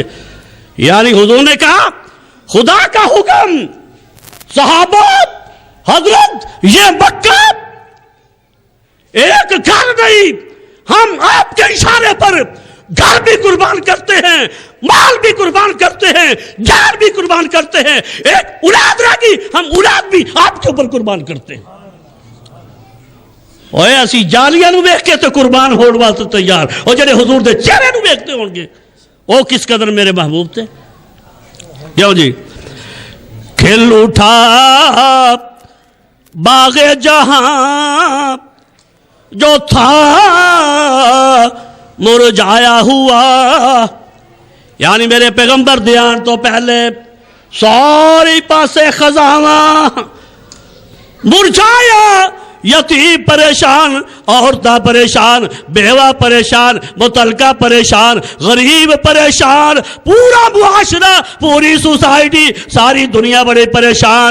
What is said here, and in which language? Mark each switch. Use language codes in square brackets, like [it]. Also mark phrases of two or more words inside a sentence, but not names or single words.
[ur] یعنی حضور نے کہا خدا کا حکم صحابہ حضرت یہ مکہ ایک گھر نہیں، ہم آپ کے اشارے پر گھر بھی قربان کرتے ہیں، مال بھی قربان کرتے ہیں، جان بھی قربان کرتے ہیں. ایک اولاد رہی ہم اولاد بھی آپ کے اوپر قربان کرتے ہیں. [pa] اوے اسی جالیاں نو ویکھ کے تے قربان ہون واسطے تیار، اور جڑے حضور دے چہرے نو ویکھتے ہون گے [ur] او کس قدر میرے محبوب تھے. [pa] کیوں جی؟ [ur] کھل اٹھا باغ جہاں جو تھا مرجھایا ہوا. [pa] یعنی میرے پیغمبر دیان تو پہلے ساری پاسے خزاں مرجھایا، یتیم پریشان، عورتہ پریشان، بیوہ پریشان، متعلقہ پریشان، غریب پریشان، پورا معاشرہ، پوری سوسائٹی، ساری دنیا بڑے پریشان.